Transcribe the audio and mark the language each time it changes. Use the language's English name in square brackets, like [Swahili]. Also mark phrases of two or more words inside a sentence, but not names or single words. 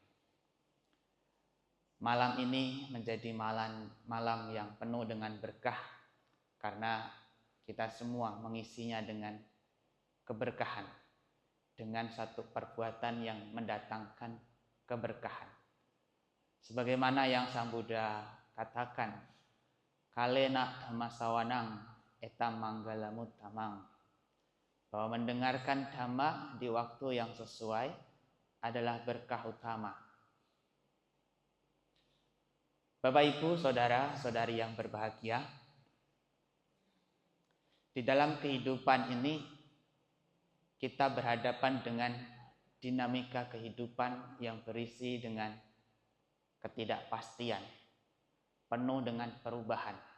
[Indonesian] Malam ini menjadi malam yang penuh dengan berkah karena kita semua mengisinya dengan keberkahan, dengan satu perbuatan yang mendatangkan keberkahan. Sebagaimana yang Sang Buddha katakan, [Pali] kalena dhammasawanang etam manggalamuttamang, [Indonesian] bahwa mendengarkan Dhamma di waktu yang sesuai adalah berkah utama. Bapak, Ibu, saudara-saudari yang berbahagia, di dalam kehidupan ini kita berhadapan dengan dinamika kehidupan yang berisi dengan ketidakpastian, penuh dengan perubahan.